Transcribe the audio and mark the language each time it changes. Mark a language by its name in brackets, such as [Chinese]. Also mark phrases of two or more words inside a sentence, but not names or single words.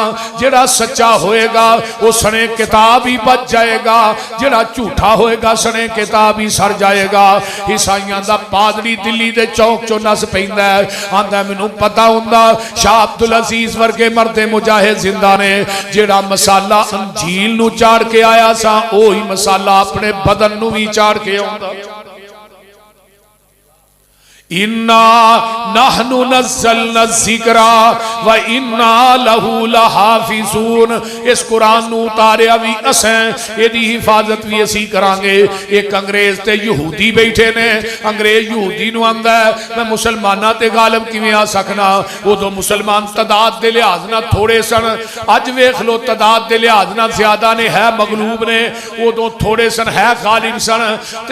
[Punjabi] جیہڑا سچا ہوئے گا وہ سنے کتاب ہی بچ جائے گا جیہڑا جھوٹا ہوئے گا سنے کتاب ہی سڑ جائے گا. عیسائیاں دا پادری دلی دے چوک چو نس پیندا آندا مینوں پتا ہوندا شاہ عبدالعزیز ورگے مردے مجاہد زندہ نیں جیہڑا مصالحہ انجیل نوں چاڑھ کے آیا سا اوہی مصالحہ اپنے بدن نوں بھی چاڑھ کے آؤندا. [Arabic] إنا نحن نزلنا الذكر و إنا له لحافظون. [Punjabi] اس قرآن نوں اتاریا بھی اسیں ایہدی حفاظت بھی اسی کرانگے. اک انگریز تے یہودی بیٹھے نیں انگریز یہودی نوں آندا میں مسلماناں تے غالب کویں آ سکنا اودوں مسلمان تعداد دے لحاظ نال تھوڑے سن اج ویکھ لو تعداد دے لحاظ نال زیادہ نیں ہے مغلوب نیں اودوں تھوڑے سن ہے غالب سن.